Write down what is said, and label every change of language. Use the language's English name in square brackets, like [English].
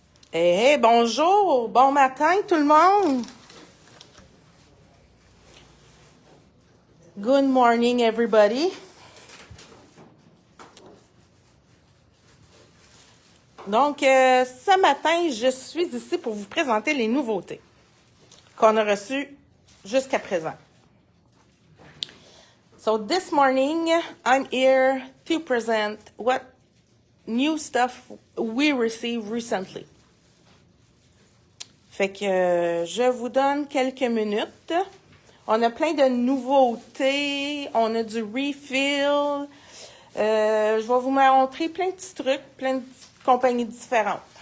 [French] Hey, bonjour, bon matin tout le monde. [English] Good morning everybody. [French] Donc, ce matin, je suis ici pour vous présenter les nouveautés qu'on a reçues jusqu'à présent. [English] So this morning, I'm here to present what new stuff we received recently. [French] Fait que je vous donne quelques minutes. On a plein de nouveautés, on a du refill. Je vais vous montrer plein de petits trucs, plein de compagnies différentes.